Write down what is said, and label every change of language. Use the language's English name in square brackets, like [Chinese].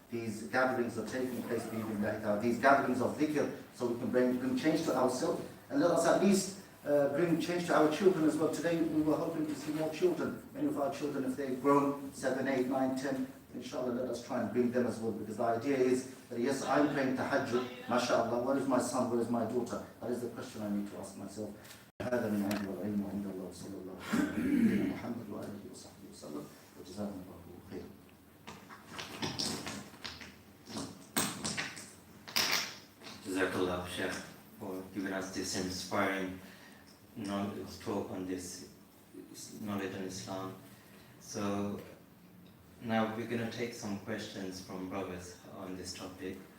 [English] these gatherings are taking place, these gatherings of dhikr, so we can bring change to ourselves, and let us at least bring change to our children as well. Today we were hoping to see more children. Many of our children, if they've grown 7, 8, 9, 10, inshallah, let us try and bring them as well, because the idea is that yes, I'm praying tahajjud, mashallah, where is my son, where is my daughter? That is the question I need to ask myself. [Arabic] هذا من عند العلم وعند الله صلى الله عليه وسلم محمد وآله وصحبه وسلم وجزاهم الله خير. [English] Jazakallah, Sheikh, for giving us this inspiring talk on this knowledge in Islam. So now we're going to take some questions from brothers on this topic.